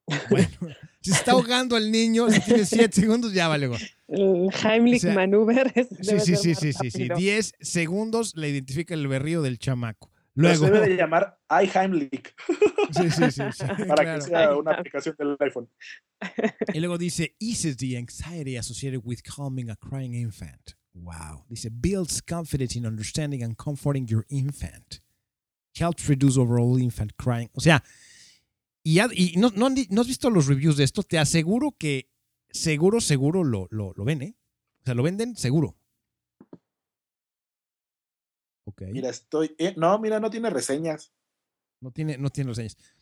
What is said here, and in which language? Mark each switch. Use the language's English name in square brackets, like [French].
[Spanish] Bueno, si está ahogando el niño, si tiene 7 segundos, ya vale. El Heimlich, o sea, maneuver. Sí. 10 segundos le identifica el berrido del chamaco. Luego, se debe de llamar iHeimlich. Sí. Para claro. Que sea una aplicación del iPhone. Y luego dice, [English] eases the anxiety associated with calming a crying infant. Wow. [Spanish] Dice, [English] builds confidence in understanding and comforting your infant. Helps reduce overall infant crying. [Spanish] O sea, ¿no has visto los reviews de esto? Te aseguro que seguro lo ven, ¿eh? O sea, lo venden seguro. Ok. Mira, no tiene reseñas. No tiene reseñas.